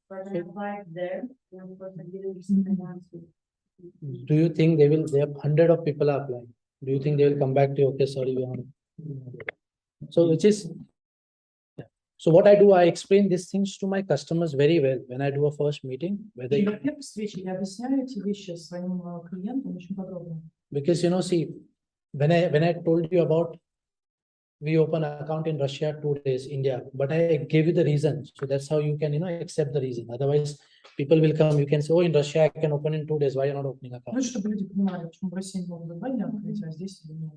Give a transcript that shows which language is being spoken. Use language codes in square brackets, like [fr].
[en] But I applied there, and of course I didn't receive an answer. Do you think they will? There are 100 of people are applying. Do you think they will come back to you? Okay, sorry, we are. So which is. So what I do, I explain these things to my customers very well when I do a first meeting. Whether [ru] И на первой встрече я объясняю эти вещи своим клиентам очень подробно. [en] because see, when I told you about we open an account in Russia 2 days, India, but I gave you the reason. So that's how you can accept the reason. Otherwise, people will come. You can say, oh, in Russia I can open in 2 days. Why you're not opening account? [ru] Ну, чтобы люди понимали, почему в России могут за 2 дня открыть, а здесь нет.